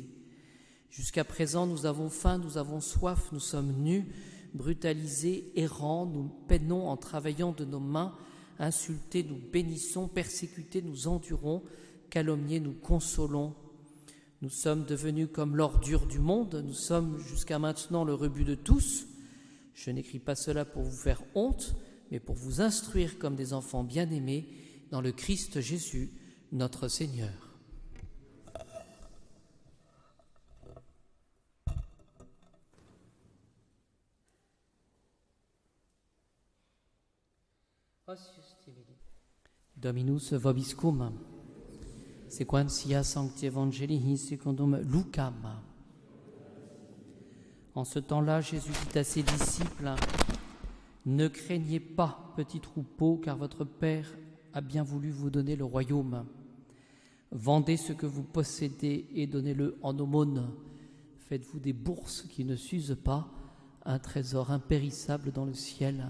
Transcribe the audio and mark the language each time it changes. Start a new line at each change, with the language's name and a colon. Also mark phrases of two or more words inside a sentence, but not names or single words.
French: Jusqu'à présent, nous avons faim, nous avons soif, nous sommes nus, brutalisés, errants, nous peinons en travaillant de nos mains, insultés, nous bénissons, persécutés, nous endurons, calomniés, nous consolons. Nous sommes devenus comme l'ordure du monde, nous sommes jusqu'à maintenant le rebut de tous. Je n'écris pas cela pour vous faire honte, mais pour vous instruire comme des enfants bien-aimés dans le Christ Jésus, notre Seigneur.
Latin: Dominus vobiscum, sequentia sancti evangelii secundum Lucam.
French: En ce temps-là, Jésus dit à ses disciples, « Ne craignez pas, petits troupeaux, car votre Père a bien voulu vous donner le royaume. Vendez ce que vous possédez et donnez-le en aumône. Faites-vous des bourses qui ne s'usent pas, un trésor impérissable dans le ciel.